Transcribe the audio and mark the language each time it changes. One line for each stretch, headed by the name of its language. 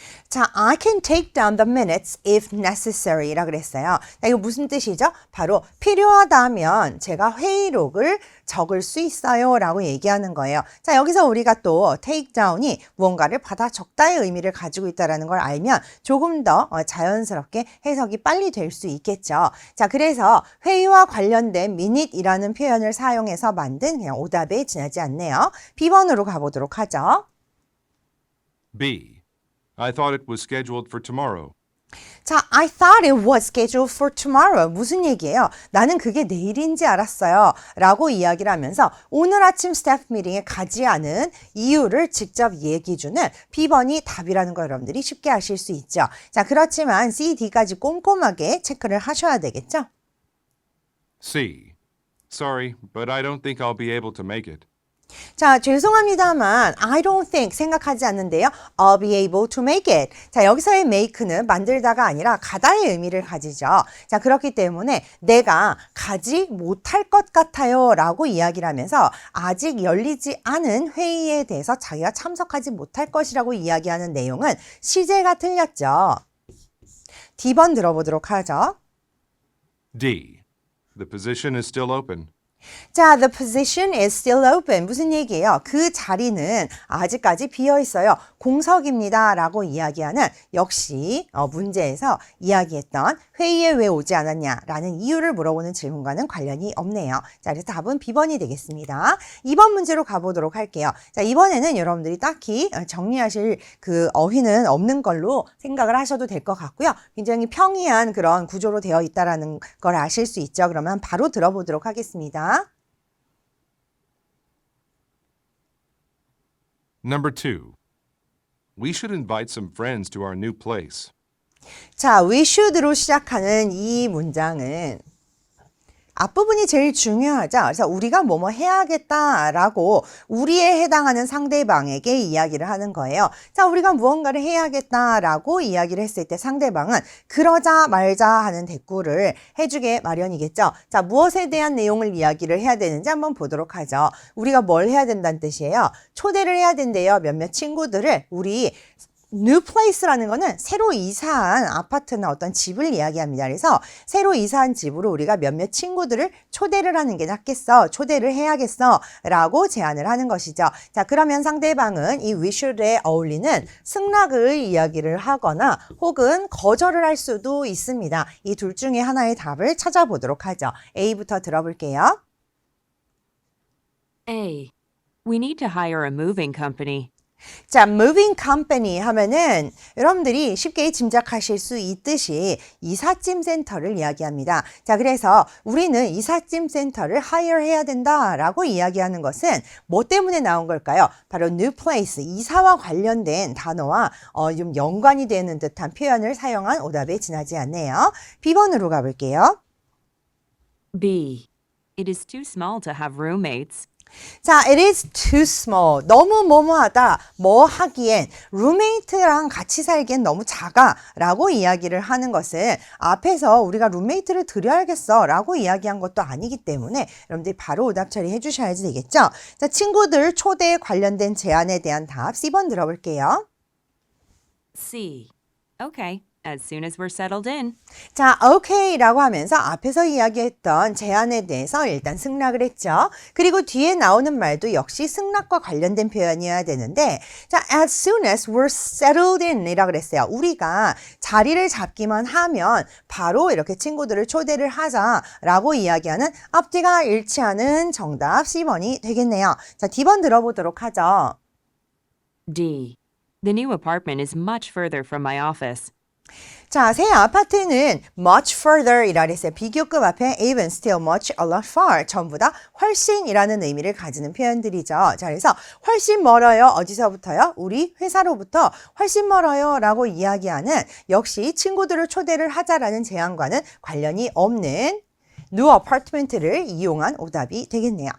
English: 자, I can take down the minutes if necessary
Korean: 라 그랬어요. 자, 이거 무슨 뜻이죠? 바로 필요하다면 제가 회의록을 적을 수 있어요 라고 얘기하는 거예요. 자, 여기서 우리가 또 take down이 무언가를 받아 적다의 의미를 가지고 있다는 걸 알면 조금 더 자연스럽게 해석이 빨리 될 수 있겠죠. 자, 그래서 회의와 관련된 minute이라는 표현을 사용해서 만든 그냥 오답에 지나지 않네요. B번으로 가보도록 하죠. B.
English: I thought it was scheduled for tomorrow. 자, I thought it was scheduled for tomorrow.
Korean: 무슨 얘기예요? 나는 그게 내일인지 알았어요. 라고 이야기를 하면서 오늘 아침 스태프 미팅에 가지 않은 이유를 직접 얘기해 주는 B번이 답이라는 걸 여러분들이 쉽게 아실 수 있죠. 자, 그렇지만 C, D까지 꼼꼼하게 체크를 하셔야 되겠죠?
English: C. Sorry, but I don't think I'll be able to make it.
Korean: 자, 죄송합니다만
English: I don't think
Korean: 생각하지 않는데요.
English: I'll be able to make it.
Korean: 자, 여기서의 make는 만들다가 아니라 가다의 의미를 가지죠. 자, 그렇기 때문에 내가 가지 못할 것 같아요 라고 이야기를 하면서 아직 열리지 않은 회의에 대해서 자기가 참석하지 못할 것이라고 이야기하는 내용은 시제가 틀렸죠. D번 들어보도록 하죠. D.
English: The position is still open. 자, the position is still open.
Korean: 무슨 얘기예요? 그 자리는 아직까지 비어 있어요. 공석입니다. 라고 이야기하는 역시 문제에서 이야기했던 회의에 왜 오지 않았냐 라는 이유를 물어보는 질문과는 관련이 없네요. 자, 그래서 답은 B번이 되겠습니다. 2번 문제로 가보도록 할게요. 자, 이번에는 여러분들이 딱히 정리하실 그 어휘는 없는 걸로 생각을 하셔도 될 것 같고요. 굉장히 평이한 그런 구조로 되어 있다라는 걸 아실 수 있죠. 그러면 바로 들어보도록 하겠습니다.
English: Number 2. We should invite some friends to our new place.
Korean: 자,
English: we should
Korean: 로 시작하는 이 문장은 앞부분이 제일 중요하죠. 그래서 우리가 뭐뭐 해야겠다라고 우리에 해당하는 상대방에게 이야기를 하는 거예요. 자, 우리가 무언가를 해야겠다라고 이야기를 했을 때 상대방은 그러자 말자 하는 대꾸를 해주게 마련이겠죠. 자, 무엇에 대한 내용을 이야기를 해야 되는지 한번 보도록 하죠. 우리가 뭘 해야 된다는 뜻이에요. 초대를 해야 된대요. 몇몇 친구들을 우리 new place라는 거는 새로 이사한 아파트나 어떤 집을 이야기합니다. 그래서 새로 이사한 집으로 우리가 몇몇 친구들을 초대를 하는 게 낫겠어. 초대를 해야겠어. 라고 제안을 하는 것이죠. 자, 그러면 상대방은 이
English: we should
Korean: 에 어울리는 승낙을 이야기를 하거나 혹은 거절을 할 수도 있습니다. 이 둘 중에 하나의 답을 찾아보도록 하죠. A부터 들어볼게요. A.
English: We need to hire a moving company.
Korean: 자, moving company 하면은 여러분들이 쉽게 짐작하실 수 있듯이 이삿짐 센터를 이야기합니다. 자, 그래서 우리는 이삿짐 센터를 hire 해야 된다라고 이야기하는 것은 뭐 때문에 나온 걸까요? 바로 new place, 이사와 관련된 단어와 좀 연관이 되는 듯한 표현을 사용한 오답에 지나지 않네요. B번으로 가볼게요. B.
English: It is too small to have roommates. 자, it is too small.
Korean: 너무 뭐뭐하다, 뭐 하기엔, roommate랑 같이 살기엔 너무 작아 라고 이야기를 하는 것은 앞에서 우리가 룸메이트를 드려야겠어 라고 이야기한 것도 아니기 때문에 여러분들이 바로 오답 처리해 주셔야지 되겠죠? 자, 친구들 초대에 관련된 제안에 대한 답 C번 들어볼게요. C.
English: Okay, as soon as we're settled in.
Korean: 자, okay라고 하면서 앞에서 이야기했던 제안에 대해서 일단 승낙을 했죠. 그리고 뒤에 나오는 말도 역시 승낙과 관련된 표현이어야 되는데, 자,
English: as soon as we're settled in
Korean: 이라고 그랬어요. 우리가 자리를 잡기만 하면 바로 이렇게 친구들을 초대를 하자라고 이야기하는 앞뒤가 일치하는 정답 C번이 되겠네요. 자, D번 들어보도록 하죠. D.
English: The new apartment is much further from my office.
Korean: 자, 새 아파트는 much further 이라 그랬어요. 비교급 앞에 even, still, much, a lot, far 전부 다 훨씬이라는 의미를 가지는 표현들이죠. 자, 그래서 훨씬 멀어요. 어디서부터요? 우리 회사로부터 훨씬 멀어요 라고 이야기하는 역시 친구들을 초대를 하자라는 제안과는 관련이 없는 new apartment를 이용한 오답이 되겠네요.